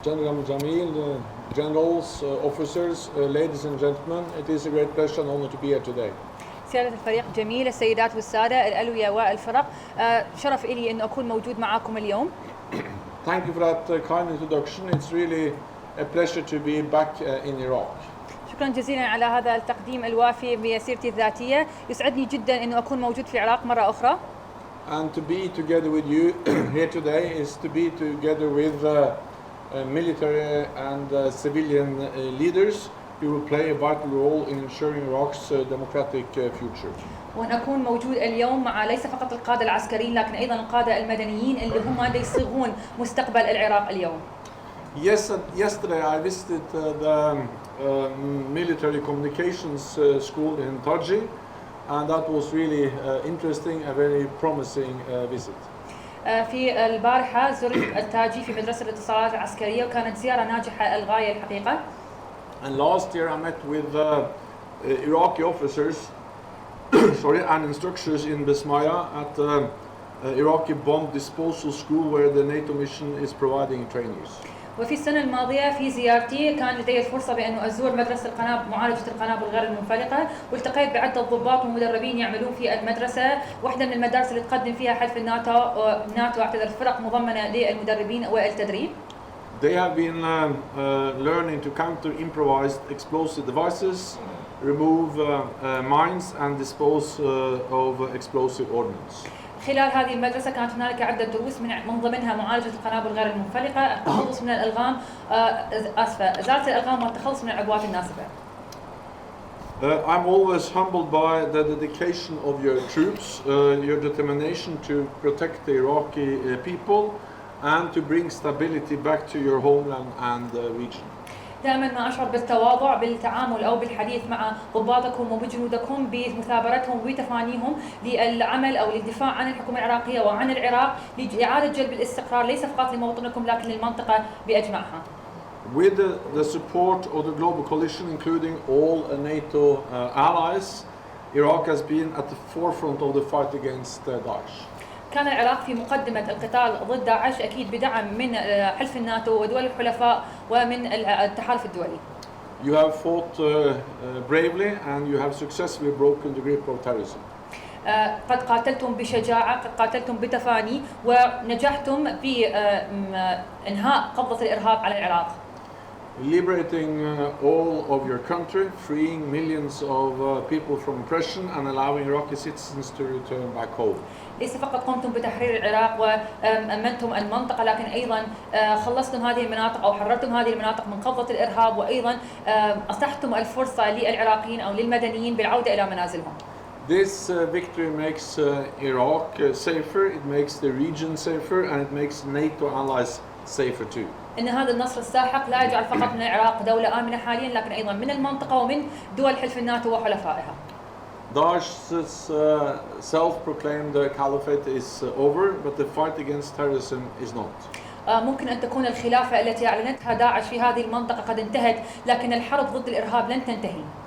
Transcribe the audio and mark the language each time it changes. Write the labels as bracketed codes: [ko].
[en] General Jamil, generals, officers, ladies and gentlemen, it is a great pleasure and honor to be here today. [ar] سيادة الفريق جميل، السيدات والسادة، الألوية والفرق، شرف إلي أن أكون موجود معاكم اليوم. [en] Thank you for that kind introduction. It's really a pleasure to be back in Iraq. [ar] شكرا جزيلا على هذا التقديم الوافي بسيرتي الذاتية. يسعدني جدا أن أكون موجود في العراق مرة أخرى. [en] And to be together with you here today is to be together with military and civilian leaders who will play a vital role in ensuring Iraq's democratic future. [ar] وأن أكون موجود اليوم مع ليس فقط القادة العسكريين لكن أيضا القادة المدنيين اللي هم يصيغون مستقبل العراق اليوم. [en] Yesterday I visited the military communications school in Taji, and that was really interesting, a very promising visit. [ar] في البارحة زرت التاجي في مدرسة الاتصالات العسكرية وكانت زيارة ناجحة للغاية الحقيقة. [en] And last year I met with Iraqi officers and instructors in Bismaya at the Iraqi bomb disposal school where the NATO mission is providing trainees. [ar] وفي السنة الماضية في زيارتي كان لدي الفرصة بأن أزور مدرسة معالجة القنابل غير المنفلقة، والتقيت بعدة ضباط ومدربين يعملون في المدرسة، واحدة من المدارس اللي تقدم فيها حلف الناتو فرق مضمنة للمدربين والتدريب. [en] They have been learning to counter improvised explosive devices, remove mines and dispose of explosive ordnance. [ar] خلال هذه المدرسة كانت هنالك عدة دروس من ضمنها معالجة القنابل غير المنفلقة، التخلص من الألغام، إزالة الألغام والتخلص من العبوات الناسفة. [en] I'm always humbled by the dedication of your troops, your determination to protect the Iraqi people and to bring stability back to your homeland and region. [ar] دائما ما أشعر بالتواضع بالتعامل أو بالحديث مع ضباطكم وبجنودكم بمثابرتهم وبتفانيهم للعمل أو للدفاع عن الحكومة العراقية وعن العراق لإعادة جلب الاستقرار ليس فقط لموطنكم لكن للمنطقة بأجمعها. [en] With the support of the global coalition, including all NATO allies, Iraq has been at the forefront of the fight against Daesh. [ar] كان العراق في مقدمة القتال ضد داعش أكيد بدعم من حلف الناتو ودول الحلفاء ومن التحالف الدولي. [en] You have fought bravely and you have successfully broken the grip of terrorism. [ar] قد قاتلتم بشجاعة، قد قاتلتم بتفاني ونجحتم في إنهاء قبضة الإرهاب على العراق. [en] Liberating all of your country, freeing millions of people from oppression and allowing Iraqi citizens to return back home. [ar] ليس فقط قمتم بتحرير العراق وأمنتم المنطقة لكن أيضا خلصتم هذه المناطق أو حررتم هذه المناطق من قبضة الإرهاب وأيضا أتحتم الفرصة للعراقيين أو للمدنيين بالعودة إلى منازلهم. [en] This victory makes Iraq safer, it makes the region safer and it makes NATO allies safer too. [ar] إن هذا النصر الساحق لا يجعل فقط من العراق دولة آمنة حاليا لكن أيضا من المنطقة ومن دول حلف الناتو وحلفائها. [en] Daesh's self-proclaimed caliphate is over, but the fight against terrorism is not. [ar] ممكن أن تكون الخلافة التي أعلنتها داعش في هذه المنطقة قد انتهت، لكن الحرب ضد الإرهاب لن تنتهي.